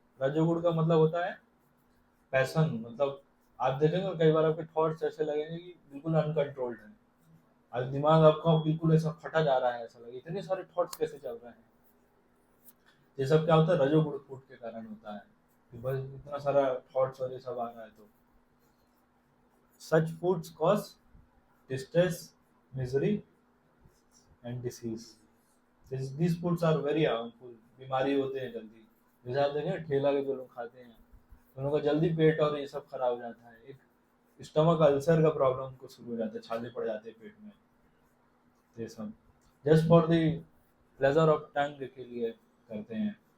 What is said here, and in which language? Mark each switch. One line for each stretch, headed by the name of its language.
Hindi: रजोगुण का मतलब होता है पैशन, मतलब आप देखेंगे कई बार आपके थॉट्स ऐसे लगेंगे कि बिल्कुल अनकंट्रोल्ड है, आज दिमाग आपका बिल्कुल ऐसा फटा जा रहा है, ऐसा लगे इतने सारे थॉट्स कैसे चल रहे हैं। ये सब क्या होता है, रजोगुण फूड के कारण होता है कि बस इतना सारा थॉट्स और ये सब आ रहा है।
English: तो such foods cause distress, misery and disease. these foods are very harmful,
Hindi: बीमारी होते हैं जल्दी। जैसे आप देखें ठेला के जो लोग खाते हैं उन लोगों का जल्दी पेट और ये सब खराब हो जाता है, एक स्टमक अल्सर का प्रॉब्लम उनको शुरू हो जाता है, छाले पड़ जाते हैं पेट में। ये सब
English: just for the pleasure of tongue
Hindi: के लिए करते हैं।